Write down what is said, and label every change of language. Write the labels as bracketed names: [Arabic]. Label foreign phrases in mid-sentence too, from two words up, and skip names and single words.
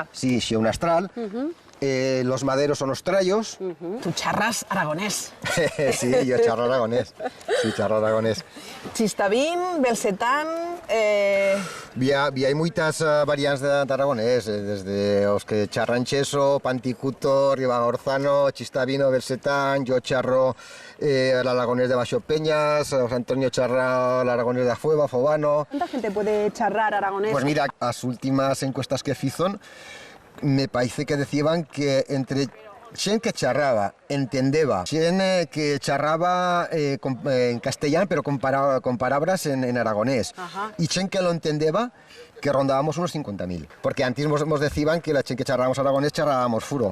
[Spanish] Sí, una estral. Los maderos son los trallos. Tú charras aragonés. Sí, yo charro aragonés. Sí, charro aragonés. Chistavín, belsetán... Hay muchas variantes de aragonés, desde los que charran cheso, panticuto, ribagorzano, chistavino, belsetán, yo charro el aragonés de Baixo Peñas, José Antonio charra el aragonés de Afueva, Fobano... ¿Cuánta gente puede charrar aragonés? Pues mira, las últimas encuestas que hicieron, me parece que decían que entre [Aragonese] xen que charraba, entendeba, xen que charraba [Spanish] en castellano pero con palabras en aragonés, y [Aragonese] xen que lo entendeba, [Spanish] que rondábamos unos 50.000, porque antes nos decían que la xen que charrábamos aragonés charrábamos furo.